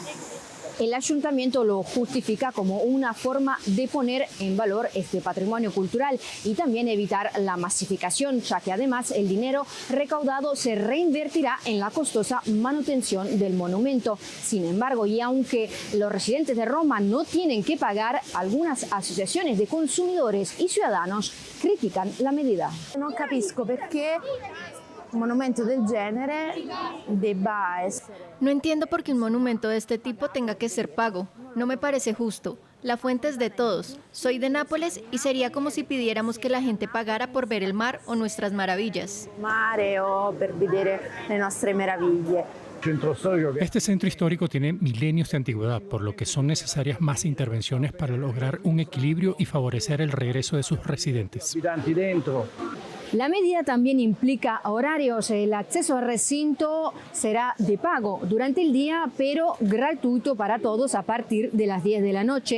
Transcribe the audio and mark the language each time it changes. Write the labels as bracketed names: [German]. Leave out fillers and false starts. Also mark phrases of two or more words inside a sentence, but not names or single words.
[Spanish] El ayuntamiento lo justifica como una forma de poner en valor este patrimonio cultural y también evitar la masificación, ya que además el dinero recaudado se reinvertirá en la costosa manutención del monumento. Sin embargo, y aunque los residentes de Roma no tienen que pagar, algunas asociaciones de consumidores y ciudadanos critican la medida. [Italian] No capisco perché un monumento del genere debba essere. [Spanish] No entiendo por qué un monumento de este tipo tenga que ser pago. No me parece justo. La fuente es de todos. Soy de Nápoles y sería como si pidiéramos que la gente pagara por ver el mar o nuestras maravillas. [Italian] Mare o per vedere le nostre meraviglie. [Spanish] Este centro histórico tiene milenios de antigüedad, por lo que son necesarias más intervenciones para lograr un equilibrio y favorecer el regreso de sus residentes. La medida también implica horarios. El acceso al recinto será de pago durante el día, pero gratuito para todos a partir de las 10 de la noche.